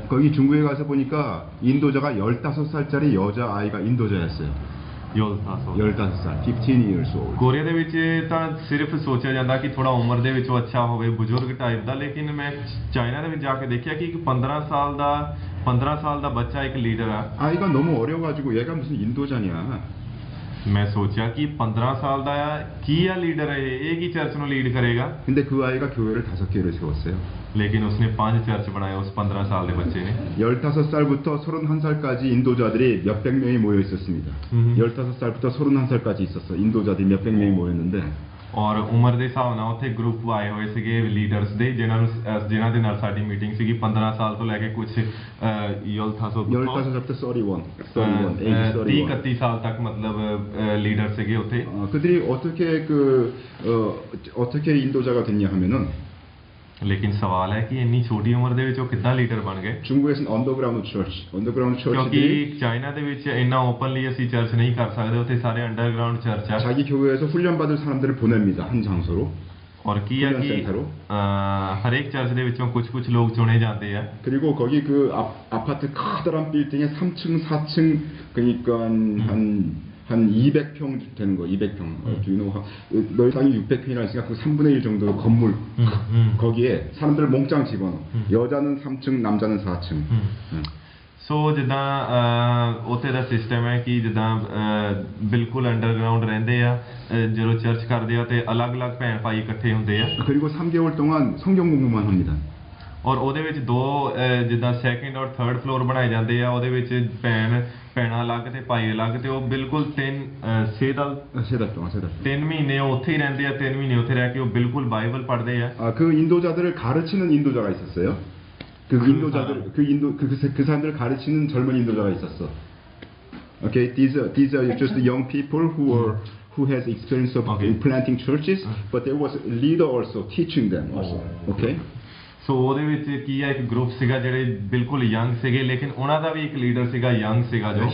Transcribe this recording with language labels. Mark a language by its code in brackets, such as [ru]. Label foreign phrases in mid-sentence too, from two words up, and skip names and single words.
[ko] 거기 중국에 가서 보니까 인도자가 15살짜리 여자아이가 인도자였어요. [en] 15살, 15 years old. [pa] ਕੋਰੀਆ ਦੇ ਵਿੱਚ ਤਾਂ ਸਿਰਫ ਸੋਚਿਆ ਜਾਂਦਾ ਕਿ ਥੋੜਾ ਉਮਰ ਦੇ ਵਿੱਚ ਉਹ ਅੱਛਾ ਹੋਵੇ, ਬਜ਼ੁਰਗ ਟਾਈਪ ਦਾ, ਲੇਕਿਨ ਮੈਂ ਚਾਈਨਾ ਦੇ ਵਿੱਚ ਜਾ ਕੇ ਦੇਖਿਆ ਕਿ ਇੱਕ 15 ਸਾਲ ਦਾ ਬੱਚਾ ਇੱਕ ਲੀਡਰ ਆ। [ko] 아이가 너무 어려가지고 얘가 무슨 인도자냐. [pa] ਮੈਂ ਸੋਚਿਆ ਕਿ 15 ਸਾਲ ਦਾ ਆ, ਕੀ ਆ ਲੀਡਰ ਹੈ ਇਹ ਕੀ ਚਰਚ ਨੂੰ ਲੀਡ ਕਰੇਗਾ। [ko] 근데 그 아이가 교회를 5개를 세웠어요. [pa] ਲੇਕਿਨ ਉਸਨੇ 5 ਚਰਚ ਬਣਾਏ ਉਸ 15 ਸਾਲ ਦੇ ਬੱਚੇ ਨੇ। [ko] 15살부터 31살까지 인도자들이 몇백 명이 모여 있었습니다. 15살부터 31살까지 있었어. 인도자들이 몇백 명이 모였는데 [pa] ਔਰ ਉਮਰ ਦੇ ਹਿਸਾਬ ਨਾਲ ਉੱਥੇ ਗਰੁੱਪ ਆਏ ਹੋਏ ਸੀਗੇ ਲੀਡਰਸ ਦੇ ਜਿਨ੍ਹਾਂ ਦੇ ਨਾਲ ਸਾਡੀ ਮੀਟਿੰਗ ਸੀਗੀ 15 ਸਾਲ ਤੋਂ ਲੈ ਕੇ ਕੁਝ [ko] 15살부터 31, age [pa] 30-31 ਸਾਲ ਤੱਕ ਮਤਲਬ ਲੀਡਰ ਸੀਗੇ ਉੱਥੇ। [ko] 그들이 어떻게 인도자가 됐냐 하면은 [pa] ਲੇਕਿਨ ਸਵਾਲ ਹੈ ਕਿ ਇੰਨੀ ਛੋਟੀ ਉਮਰ ਦੇ ਵਿੱਚ ਉਹ ਕਿੱਦਾਂ ਲੀਡਰ ਬਣ ਗਏ? [ko] 중국에서는 언더그라운드 church들이 [pa] ਕਿਉਂਕਿ ਚਾਈਨਾ ਦੇ ਵਿੱਚ ਇੰਨਾ ਓਪਨਲੀ ਅਸੀਂ ਚਰਚ ਨਹੀਂ ਕਰ ਸਕਦੇ, ਉੱਥੇ ਸਾਰੇ [en] underground church [pa] ਆ। [ko] 자기 교회에서 훈련받을 사람들을 보냅니다. 한 장소로. [pa] ਔਰ ਕੀ ਹੈ ਕਿ ਹਰੇਕ ਚਰਚ ਦੇ ਵਿੱਚੋਂ ਕੁਝ ਲੋਕ ਚੁਣੇ ਜਾਂਦੇ ਆ। [ko] 그리고 거기 그 아파트 커다란 빌딩에 3층, 4층 그러니까 한 200평 되는 거, 200평. 너희 땅이 600평이나 있으니까 그 3분의 1 정도 건물. 거기에 사람들을 몽땅 집어넣어. 여자는 3층, 남자는 4층. [pa] ਸੋ ਜਿੱਦਾਂ ਉੱਥੇ ਦਾ ਸਿਸਟਮ ਹੈ ਕਿ ਜਿੱਦਾਂ ਬਿਲਕੁਲ ਅੰਡਰਗਰਾਉਂਡ ਰਹਿੰਦੇ ਆ, ਜਦੋਂ ਚਰਚ ਕਰਦੇ ਆ ਤੇ ਅਲੱਗ-ਅਲੱਗ ਭੈਣ ਭਾਈ ਇਕੱਠੇ ਹੁੰਦੇ ਆ। [ko] 그리고 3개월 동안 성경 공부만 합니다. [pa] ਔਰ ਉਹਦੇ ਵਿੱਚ ਦੋ ਜਿੱਦਾਂ ਸੈਕਿੰਡ ਔਰ [en] third floor [pa] ਬਣਾਏ ਜਾਂਦੇ ਆ, ਉਹਦੇ ਵਿੱਚ ਭੈਣਾਂ ਅਲੱਗ ਤੇ ਭਾਈ ਅਲੱਗ, ਤੇ ਉਹ ਬਿਲਕੁਲ 3 ਮਹੀਨੇ ਉਹ ਉੱਥੇ ਹੀ ਰਹਿੰਦੇ ਆ, 3 ਮਹੀਨੇ ਉੱਥੇ ਰਹਿ ਕੇ ਉਹ ਬਿਲਕੁਲ ਬਾਈਬਲ ਪੜ੍ਹਦੇ ਆ। [ko] 그 인도자들을 가르치는 인도자가 있었어요. 그 사람들을 가르치는 젊은 인도자가 있었어. [en] Okay, these are just young people who has experience of planting churches, but there was a leader also teaching them also. Okay. [pa] ਸੋ ਉਹਦੇ ਵਿੱਚ ਕੀ ਹੈ, ਇੱਕ ਗਰੁੱਪ ਸੀਗਾ ਜਿਹੜੇ ਬਿਲਕੁਲ ਯੰਗ ਸੀਗੇ, ਲੇਕਿਨ ਉਹਨਾਂ ਦਾ ਵੀ ਇੱਕ ਲੀਡਰ ਸੀਗਾ ਯੰਗ ਸੀਗਾ ਜੋ।